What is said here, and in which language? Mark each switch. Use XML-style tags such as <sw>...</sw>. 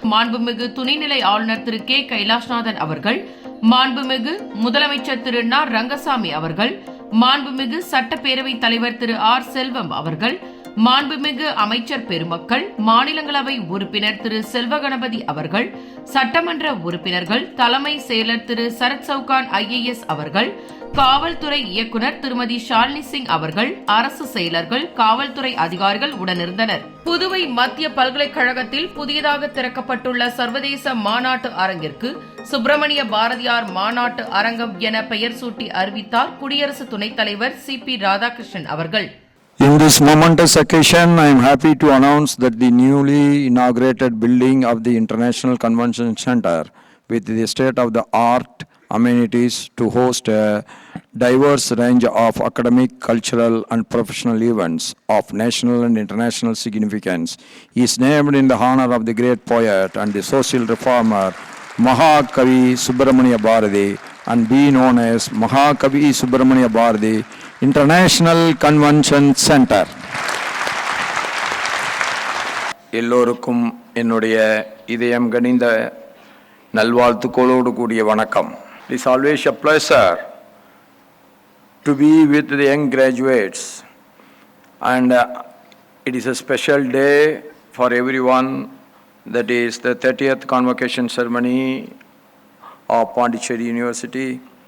<ta>மாண்புமிகு துணைநிலை ஆளுநர் திரு கே கைலாஷ்நாதன் அவர்கள், மாண்புமிகு முதலமைச்சர் திரு ந ரங்கசாமி அவர்கள், மாண்புமிகு சட்டப்பேரவைத் தலைவர் திரு ஆர் செல்வம் அவர்கள், மாண்புமிகு அமைச்சர் பெருமக்கள், மாநிலங்களவை உறுப்பினர் திரு செல்வகணபதி அவர்கள், சட்டமன்ற உறுப்பினர்கள், தலைமை செயலர் திரு சரத் சவுகான் IAS அவர்கள், காவல்துறை இயக்குனர் திருமதி ஷாலினி சிங் அவர்கள், அரசு செயலர்கள், காவல்துறை அதிகாரிகள் உடனிருந்தனர். புதுவை மத்திய பல்கலைக்கழகத்தில் புதியதாக திறக்கப்பட்டுள்ள சர்வதேச மாநாட்டு அரங்கிற்கு சுப்பிரமணிய பாரதியார் மாநாட்டு அரங்கம் என பெயர் சூட்டி அறிவித்தார் குடியரசு துணைத் தலைவர் CP ராதாகிருஷ்ணன் அவர்கள்.</ta> <en>In this momentous occasion, I am happy to announce that the newly inaugurated building of the International Convention Center with the state-of-the-art amenities to host a diverse range of academic, cultural, and professional events of national and international significance is named in the honor of the great poet and the social reformer Mahakavi Subramania Bharati and be known as Mahakavi Subramania Bharati International Convention Center.</en> <ta>எல்லோருக்கும் என்னுடைய இதயம் கனிந்த நல்வாழ்த்துக்களோடு கூடிய வணக்கம்.</ta> <en>It is always a pleasure to be with the young graduates, and it is a special day for everyone. That is the 30th convocation ceremony of Pondicherry University.</en>